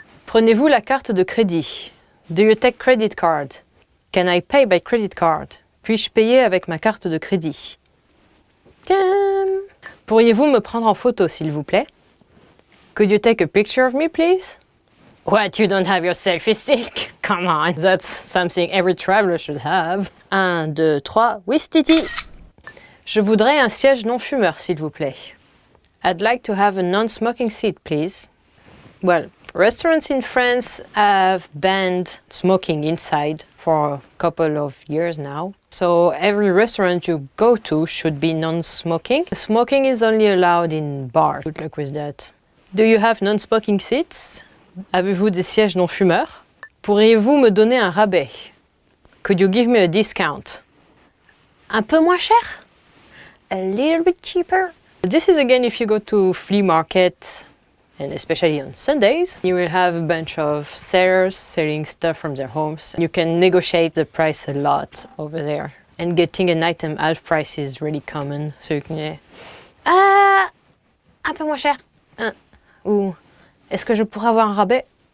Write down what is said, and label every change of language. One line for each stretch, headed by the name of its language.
French: Prenez-vous la carte de crédit?
English: Do you take credit card? Can I pay by credit card?
French: Puis-je payer avec ma carte de crédit? Pourriez-vous me prendre en photo, s'il vous plaît?
English: Could you take a picture of me, please? What, you don't have your selfie stick? Come on, that's something every traveler should have.
French: 1, 2, 3, Wistiti. Je voudrais un siège non-fumeur, s'il vous plaît.
English: I'd like to have a non-smoking seat, please. Well, restaurants in France have banned smoking inside for a couple of years now. So every restaurant you go to should be non-smoking. Smoking is only allowed in bars. Good luck with that. Do you have non-smoking seats?
French: Avez-vous des sièges non-fumeurs? Pourriez-vous me donner un rabais?
English: Could you give me a discount?
French: Un peu moins cher?
English: A little bit cheaper? This is again if you go to flea market, and especially on Sundays, you will have a bunch of sellers selling stuff from their homes. You can negotiate the price a lot over there. And getting an item half price is really common. So you can say,
French: un peu moins cher. Ou, est-ce que je pourrais avoir un rabais?